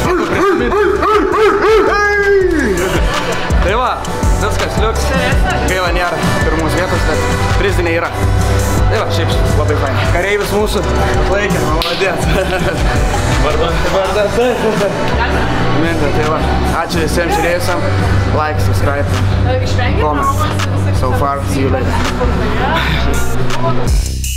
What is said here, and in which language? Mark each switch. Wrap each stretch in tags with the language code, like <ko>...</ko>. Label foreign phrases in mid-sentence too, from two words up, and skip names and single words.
<lt>Tai va, viskas liuks. Gaila nėra pirmus vietos, bet prizinė yra. Tai va, šiaip labai fainai. Kareivis mūsų laikė, maladės. Vardas. Mintė, tai va. Ačiū visiems žiūrėjusiam.</lt> <en>Like, subscribe, comment. So far, see you later.</en>